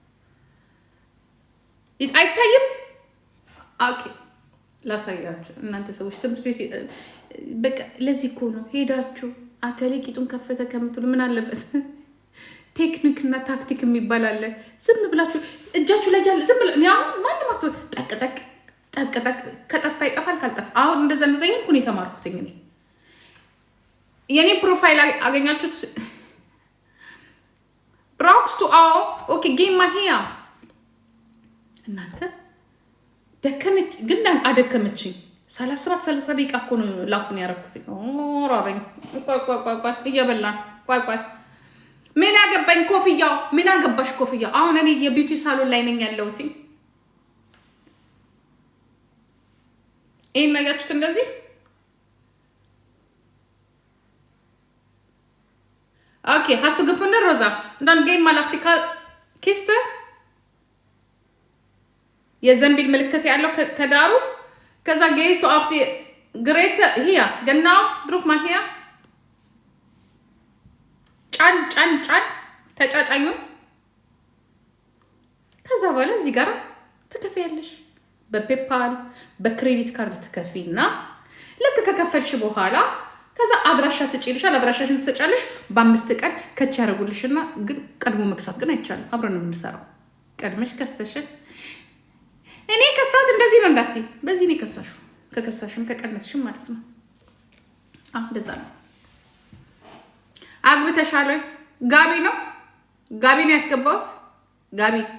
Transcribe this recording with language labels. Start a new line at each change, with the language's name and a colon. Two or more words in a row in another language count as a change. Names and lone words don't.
Amharic: አይታይም ኦኬ ላሳያችሁ እናንተ ሰዎች ትምህርት ቤት በቃ ለዚህ እኮ ነው ሄዳችሁ አከሌ ቂጡን ከፈተ ከምትሉ ምን አለበት ቴክኒክ እና ታክቲክ የሚባል አለ ዝም ብላችሁ እጃችሁ ላይ ያለ ዝም ብላ ያው ማንንም አትወ ጠቅጠቅ ከጠፋ ይጠፋል ካልጠፋ አሁን እንደዛ ይሄን ኩን የተማርኩትኝ እኔ የኔ ፕሮፋይል አገኛችሁት
German: brauchst du auch okay geh mal her
Amharic: እናንተ ደከመች ግን አደከመችኝ። 30 ደቂቃ እኮ ነው ላፉን ያረኩት። ራበኝ። ቆይ እየበላን ቆይ ምን አገባኝ ኮፍያው። ምን አገባሽ ኮፍያው? አሁን እኔ የቢዩቲ ሳሎን ላይ ነኝ ያለሁት። ይሄን ነገርኩት እንደዚህ ኦኬ
German: hast du gefunden Rosa und dann geh mal auf die Kiste
Amharic: የዘንቢል ምልክት ያለው ከዳሩ ከዛ
German: gehst du auf die Geräte hier genau drück mal hier
Amharic: ጫን ተጫጫኙ ከዛ በኋላ እዚህ ጋር ትከፍያለሽ በፔፓል በክሬዲት ካርድ ትከፊና ልክ ከከፈልሽ በኋላ ከዛ አድራሻ ስጪልሻል አድራሻሽን ትሰጫለሽ በ5 ቀን ከቻ ያረጉልሽና ግን ቀድሞ መክሳት ግን አይቻልም አብረን ነው የምንሰራው ቀድመሽ ከስተሽ እኔ ከሳት እንደዚህ ነው እንዳትይ በዚህ ነው ከሳሹ ከከሳሽም ከቀነስሽም ማለት ነው እንደዛ ነው አግብተሻል ጋቢ ነው ያስገባሁት ጋቢ